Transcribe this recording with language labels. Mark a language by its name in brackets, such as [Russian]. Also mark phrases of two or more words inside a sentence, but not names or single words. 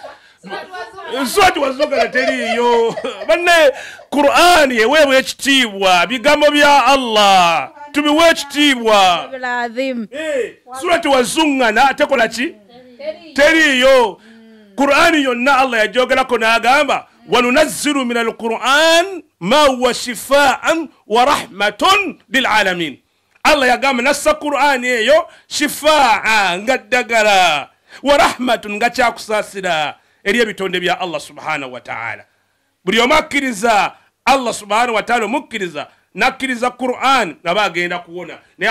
[Ganda] surati wazungana teriyo banne Qur'ani yewewe ekitiibwa bigambo bya Allah tubiwe ekitiibwa surati wazungana tekola ki teriyo Qur'ani yonna Allah yajogerako n'agamba [Arabic] وننزل من القرآن ما هو شفاء ورحمة للعالمين [Ganda] Allah yagamba nassa Qur'ani eyo shifaa nga ddagala [Arabic] ورحمة [Ganda] nga kyakusaasira eri ebitonde bya Allah [Arabic] سبحانه وتعالى [Ganda] buli omu akkiriza Allah [Arabic] سبحانه وتعالى [Ganda] omukkiriza nakkiriza Qur'an naba agenda kuwona naye